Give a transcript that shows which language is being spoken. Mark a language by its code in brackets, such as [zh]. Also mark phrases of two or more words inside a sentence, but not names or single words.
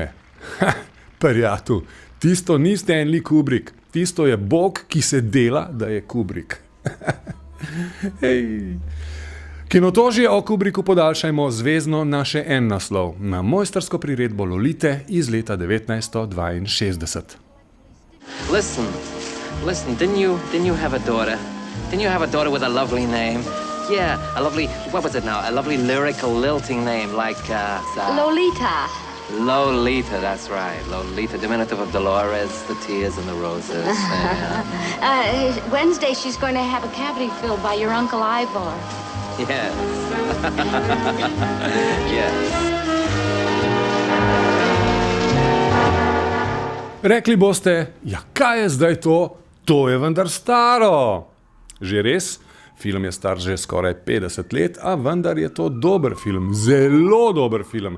[sl] Prijatelj, tisto ni Stanley Kubrick, tisto je Bog, ki se dela, da je Kubrick. Hej. Kinotožje o Kubricku podaljšajmo zvezno na še en naslov, na mojstrsko priredbo Lolite iz leta 1962. [en] Listen, didn't you have a daughter? Didn't you have a daughter with a lovely name? Yeah, a lovely, what was it now? A lovely lyrical lilting name like, Lolita. Lolita, that's right. Lolita, diminutive of Dolores, the tears and the roses. Yeah. Wednesday she's going to have a cavity filled by your Uncle Ivor. Yes. Yes. [sl] Rekli boste, ja kaj je zdaj to? To je vendar staro. Že res? Film je star že skoraj 50 let, a vendar je to dober film, zelo dober film.